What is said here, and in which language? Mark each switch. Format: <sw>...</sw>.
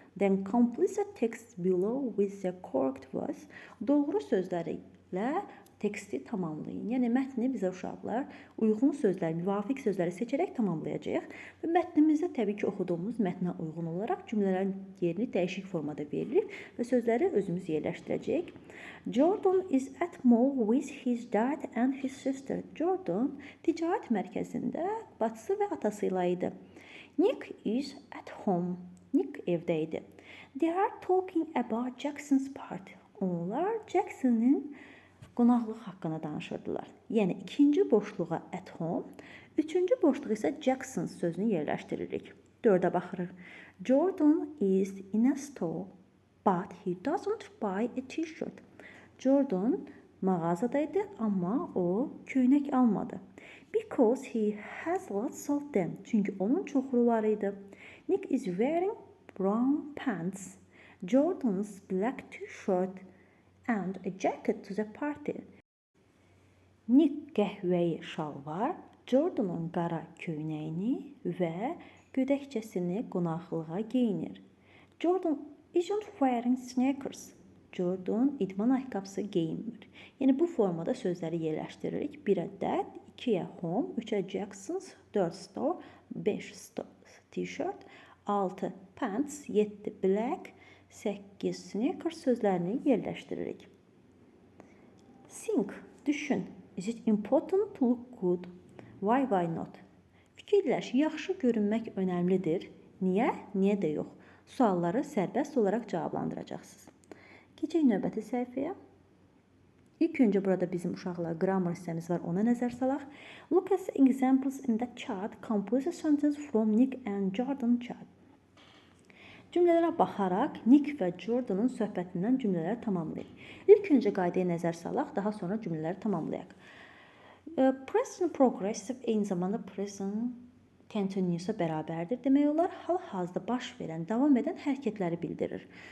<en>Then complete the text below with the correct words.</en> <az>Doğru sözlərlə teksti tamamlayın. Yəni mətni bizə uşaqlar uyğun sözlər, müvafiq sözləri seçərək tamamlayacağıq. Və mətnimizdə təbii ki, oxuduğumuz mətnə uyğun olaraq cümlələrin yerini dəyişik formada verilir və sözləri özümüz yerləşdirəcəyik.</az> <en>Jordan is at mall with his dad and his sister.</en> <az>Jordan ticarət mərkəzində bacısı və atası ilə idi.</az> <en>Nick is at home.</en> <az>Nick evdə idi.</az> <en>They are talking about Jackson's party.</en> <az>Onlar Jackson'ın qonaqlıq haqqında danışırdılar. Yəni ikinci boşluğa at home, üçüncü boşluğa isə Jackson sözünü yerləşdiririk. 4-ə baxırıq.</az> <en>Jordan is in a store, but he doesn't buy a t-shirt.</en> <az>Jordan mağazadaydı, amma o köynək almadı.</az> <en>Because he has lots of them.</en> <az>Çünki onun çoxlu var idi.</az> <en>Nick is wearing brown pants, Jordan's black t-shirt and a jacket to the party.</en> <az>Nick qəhvəyi şalvar, Jordan'ın qara köynəyini və gödəkçəsini qonaqlığa geyinir.</az> <en>Jordan isn't wearing sneakers.</en> <az>Jordan idman ayaqqabısı geyinmir. Yəni bu formada sözləri yerləşdiririk. 1-ə dad, 2-yə home, 3-ə Jackson's, 4 store, 5 t-shirt, 6 pants, 7 black, 8 sneakers sözlərini yerləşdiririk.</az> <en>Think,</en> <az>düşün.</az> <en>Is it important to look good? Why not?</en> <az>Fikirləş, yaxşı görünmək önəmlidir. Niyə? Niyə də yox? Sualları sərbəst olaraq cavablandıracaqsınız. Keçək növbəti səhifəyə. İlk öncə burada bizim uşaqlar grammar hissəmiz var, ona nəzər salaq.</az> <en>Look at the examples in the chat. Compose a sentence from Nick and Jordan chat.</en> <az>Cümlələrə baxaraq Nick və Jordan'ın söhbətindən cümlələri tamamlayın. İlk öncə qaydaya nəzər salaq, daha sonra cümlələri tamamlayaq. Present progressive eyni zamanda present continuous-a bərabərdir. Demək olar, hal-hazırda baş verən, davam edən hərəkətləri bildirir.</az>